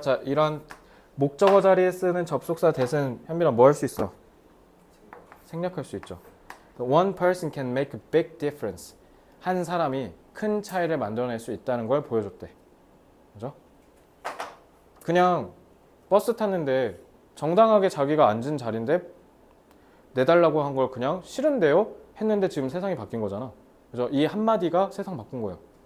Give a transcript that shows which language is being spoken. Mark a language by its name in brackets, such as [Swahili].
[Korean] 자, 이런 목적어 자리에 쓰는 접속사 대신 현빈아 뭐 할 수 있어? 생략할 수 있죠. [English] One person can make a big difference. [Korean] 한 사람이 큰 차이를 만들어낼 수 있다는 걸 보여줬대. 그죠? 그냥 버스 탔는데 정당하게 자기가 앉은 자리인데 내달라고 한 걸 그냥 싫은데요? 했는데 지금 세상이 바뀐 거잖아. 그죠? 이 한마디가 세상 바꾼 거예요.